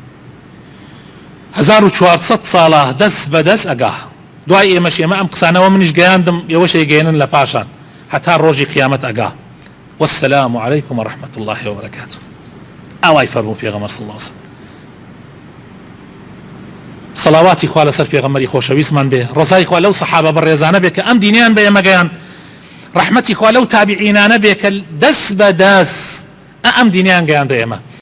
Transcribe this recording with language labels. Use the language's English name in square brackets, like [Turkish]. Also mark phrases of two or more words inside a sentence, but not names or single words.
[Central Kurdish] 1400 ساڵە دەست بەدەست ئەگا دوای ئێمەش ئێمە ئەم قسانەوە منیش گەیاندم ئێوەش ئەیگەێنن لە پاشان هەتا ڕۆژی قیامەت ئەگا [Arabic] والسلام عليكم ورحمة الله وبركاته [Central Kurdish] ئەوای فەرموو پێغەمبەر [Arabic] صلی الله علیه وسلم [Central Kurdish] صلواتی خوا لەسەر پێغەمبەری خۆشەویستمان بێ ڕزای خوا لەو سەحابە بەڕێزانە بێ کە ئەم دینیان بە ئێمە گەیان ڕەحمەتی خوا لەو تابعینانە بێ کە دەست بەدەست ئەم دینیان گەیاندە ئێمە